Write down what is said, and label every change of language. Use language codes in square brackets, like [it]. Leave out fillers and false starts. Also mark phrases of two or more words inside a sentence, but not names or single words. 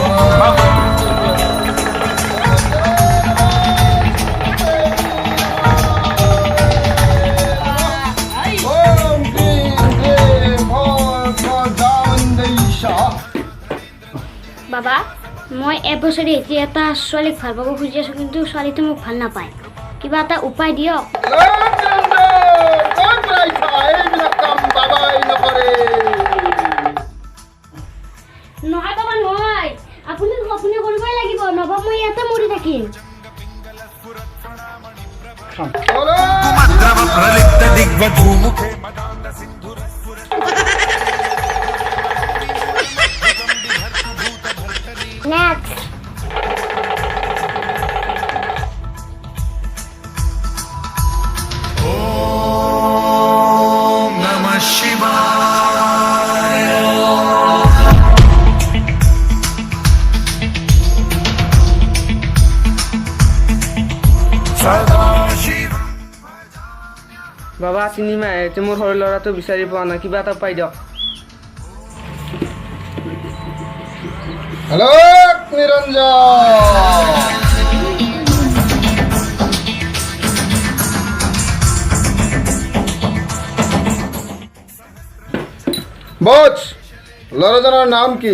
[as] बाबा मैं এবছৰে এতিয়া এটা ছোৱালীক ভাল পাব খুজি আছো কিন্তু ছোৱালীটো মোক ভাল নাপায় কিবা এটা উপায় দিয়ক নহয় বাবা নহয় আপুনি আপুনি কৰিবই লাগিব নবা মই ইয়াতে মৰি থাকিম [sa] प्रलिप्त दिग्व वधूमुखे मदान्ध सिन्धुर [en] Next. [sa] ॐ नमः शिवाय सदाशिव [as] বাবা চিনেমা আহিছে মোৰ সৰু ল'ৰাটো বিচাৰি পোৱা নাই কিবা এটা পাই দিয়ক হেল্ল' নিৰঞ্জন বচ ল'ৰাজনৰ নাম কি